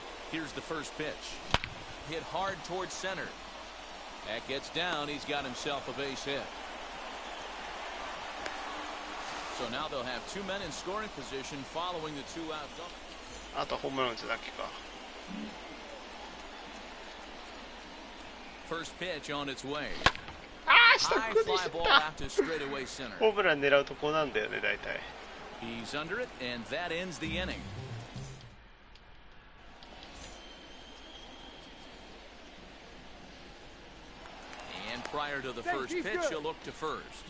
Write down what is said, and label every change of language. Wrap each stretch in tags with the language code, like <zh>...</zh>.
<en>Here's the first pitch. Hit hard towards center. That gets down. He's got himself a base hit. So now they'll have two men in scoring position following the two-out double.</en> <ja>あとホームラン打つだけか。</ja> <en>First pitch on its way.</en> <ja>ああ、下っこにしてた。ホームラン狙うとこなんだよね、大体。</ja> <en>He's under it, and that ends the inning. prior to the first pitch, he'll look to first.</en>